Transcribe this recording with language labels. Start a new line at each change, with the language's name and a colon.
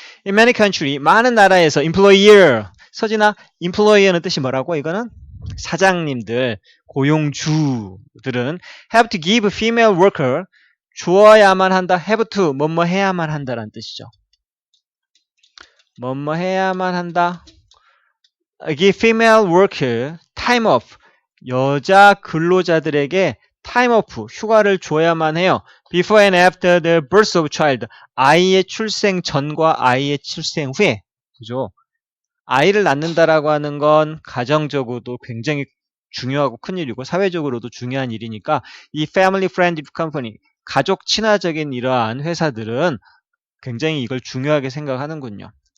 English: In many country
Korean: 많은 나라에서 employer 서진아 employer는 뜻이 뭐라고? 이거는 사장님들 고용주들은
English: have to give female worker
Korean: 주어야만 한다.
English: have to
Korean: 뭐뭐 해야만 한다라는 뜻이죠. 뭐뭐 해야만 한다.
English: give female worker time off
Korean: 여자 근로자들에게
English: time off
Korean: 휴가를 줘야만 해요.
English: before and after the birth of child
Korean: 아이의 출생 전과 아이의 출생 후에 그죠? 아이를 낳는다라고 하는 건 가정적으로도 굉장히 중요하고 큰 일이고 사회적으로도 중요한 일이니까 이
English: family friendly company
Korean: 가족 친화적인 이러한 회사들은 굉장히 이걸 중요하게 생각하는군요.